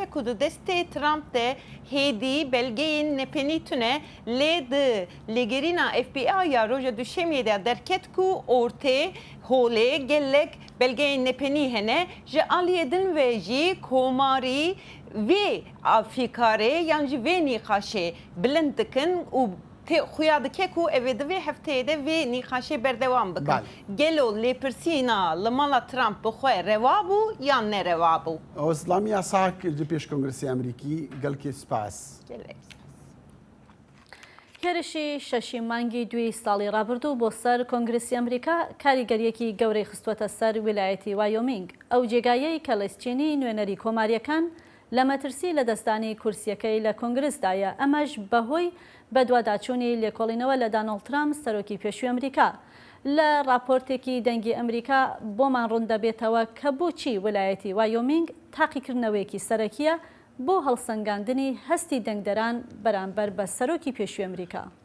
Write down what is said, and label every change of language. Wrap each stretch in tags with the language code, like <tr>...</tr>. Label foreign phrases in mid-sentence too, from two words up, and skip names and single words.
<ku>ku di destê Trump de hêdî belgeyên nepenî tune lê di lêgerîna FBI ya roja duşemiyê de derket ku ortê holê gelek belgeyên nepenî hene ji aliyê din ve jî komarî vê fîkarê yan jî vê nîqaşê bilind dikin û xuya dike ku evê di vê hefteyê de vê nîqaşê berdewam bikin. Gelo lêpirsîna li mala Trump bi xwe reva bû yan nereva bû? Oslamiya sak ji pêş Kongresê Amerîkî gelkê spas.</ku> <ckb>هێرشی شەشی مانگی دوی ساڵی ڕابردوو بۆ سەر کۆنگرسی ئەمریکا کاریگەریەکی گەورەی خستوەتە سەر ویلایەتی وایۆمینگ ئەو جێگایەی کە لەسچێنی نوێنەری کۆماریەکان لە مەترسی لە دەستانی کورسیەکەی لە کۆنگرسدایە ئەمەش بەهۆی بەدواداچوونی لێکۆڵینەوە لە دانەڵد ترامپ سەرۆکی پێشووی ئەمریکا لە راپۆرتێکی دەنگی ئەمریکا بۆمان ڕوون دەبێتەوە کە بۆچی ویلایەتی وایۆمینگ تاقیکردنەوەیەکی سەرەکیە بۆ هەڵسەنگاندنی هەستی دەنگدەران بەرامبەر بە سەرۆکی پێشووی ئەمریکا.</ckb>